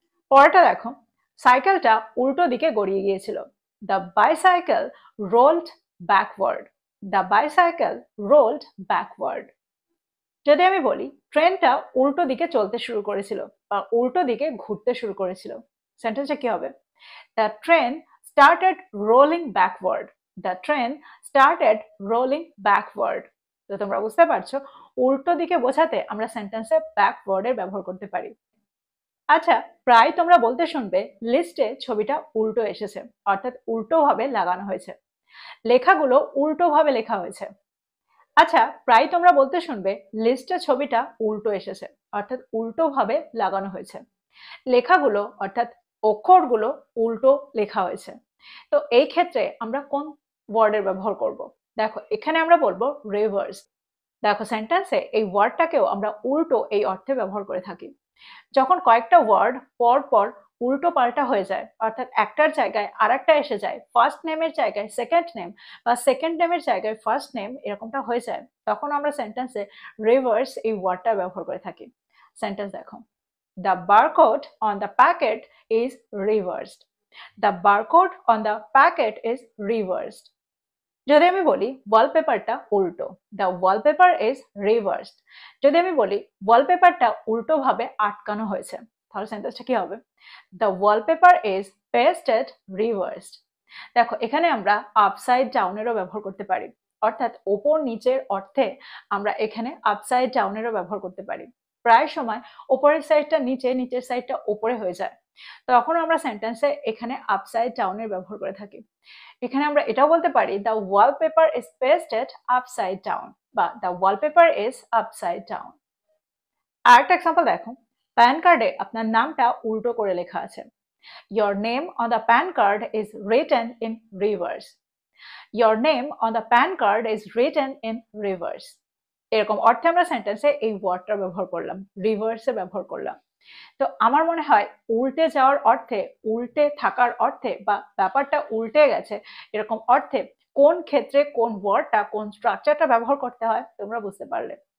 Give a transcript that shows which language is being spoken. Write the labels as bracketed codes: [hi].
[bn] পরেরটা দেখো, সাইকেলটা উল্টো দিকে গড়িয়ে গিয়েছিল। [en] The bicycle rolled backward. The bicycle rolled backward. [bn] যদি আমি বলি ট্রেনটা উল্টো দিকে চলতে শুরু করেছিল বা উল্টো দিকে ঘুরতে শুরু করেছিল, সেন্টেন্সটা কি হবে? The train [en] started rolling backward. The train started rolling backward. [bn] তো তোমরা বুঝতে পারছো উল্টো দিকে বোঝাতে আমরা সেন্টেন্সে ব্যাকওয়ার্ডের ব্যবহার করতে পারি। আচ্ছা, প্রায় তোমরা বলতে শুনবে লিস্টে ছবিটা উল্টো এসেছে, অর্থাৎ উল্টো ভাবে লাগানো হয়েছে। লেখাগুলো উল্টো ভাবে লেখা হয়েছে। আচ্ছা, প্রায় তোমরা বলতে শুনবে লিস্টে ছবিটা উল্টো এসেছে, অর্থাৎ উল্টো ভাবে লাগানো হয়েছে। লেখাগুলো অর্থাৎ অক্ষরগুলো উল্টো লেখা হয়েছে। তো এই ক্ষেত্রে আমরা কোন ওয়ার্ডের ব্যবহার করব? দেখো, এখানে আমরা বলবো রিভার্স। দেখো, সেন্টেন্সে এই ওয়ার্ডটাকেও আমরা উল্টো এই অর্থে ব্যবহার করে থাকি। যখন কয়েকটা ওয়ার্ড পর পর উল্টো পাল্টা হয়ে যায়, অর্থাৎ একটার জায়গায় আরেকটা এসে যায়, ফার্স্ট নেমের জায়গায় সেকেন্ড নেম বা সেকেন্ড নেমের জায়গায় ফার্স্ট নেম, এরকমটা হয়ে যায়, তখন আমরা সেন্টেন্সে রিভার্স এই ওয়ার্ডটা ব্যবহার করে থাকি। সেন্টেন্স দেখো, [en] the barcode on the packet is reversed. The barcode on the packet is reversed. [bn] যদি আমি বলি ওয়ালপেপারটা উল্টো, [en] the wallpaper is reversed. [bn] যদি আমি বলি ওয়ালপেপারটা উল্টো ভাবে আটকানো হয়েছে, তাহলে সেন্টেন্সটা কি হবে? [en] The wallpaper is pasted reversed. [bn] দেখো, এখানে আমরা আপসাইড ডাউনেরও ব্যবহার করতে পারি, অর্থাৎ ওপর নিচের অর্থে আমরা এখানে আপসাইড ডাউনেরও ব্যবহার করতে পারি। প্রায় সময় ওপরের সাইডটা নিচে, নিচের সাইডটা ওপরে হয়ে যায়, তখন আমরা সেন্টেন্সে এখানে আপসাইড ডাউনের ব্যবহার করে থাকি। এখানে আমরা এটাও বলতে পারি [en] The wallpaper is pasted upside down বা the wallpaper is upside down. [bn] আরেকটা এক্সাম্পল দেখো, প্যান কার্ডে আপনার নামটা উল্টো করে লেখা আছে। [en] Your name on the PAN card is written in reverse. Your name on the PAN card is written in reverse. [bn] এরকম অর্থে আমরা সেন্টেন্সে এই ওয়ার্ডটা ব্যবহার করলাম, রিভার্সে ব্যবহার করলাম। তো আমার মনে হয় উল্টে যাওয়ার অর্থে, উল্টে থাকার অর্থে বা ব্যাপারটা উল্টে গেছে এরকম অর্থে কোন ক্ষেত্রে কোন ওয়ার্ডটা, কোন স্ট্রাকচারটা ব্যবহার করতে হয় তোমরা বুঝতে পারলে।